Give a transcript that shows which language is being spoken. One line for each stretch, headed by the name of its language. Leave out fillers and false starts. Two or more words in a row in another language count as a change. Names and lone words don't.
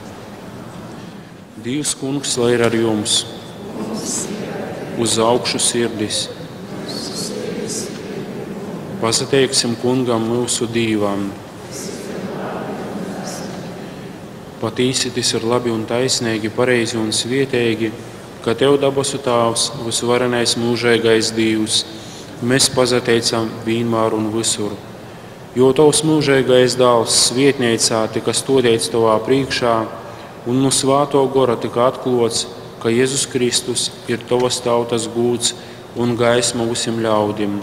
Latgalian: Dievs, Kungs, lai ir ar jums, uz augšu sirdis. Pasateiksim Kungam mūsu Dīvam. Patīsi tas ir labi un taisnīgi, pareizi un svietīgi, ka Tev dabasu Tāvs, visvarenais mūžīgais Dievs, mēs pasateicam vienmēr un visur. Jo Tavs mūžīgais dēls svietniecā tika stodēts Tavā priekšā, un no svāto gora tika atklāts, ka Jēzus Kristus ir Tavas tautas gūds un gaisma visiem ļaudim.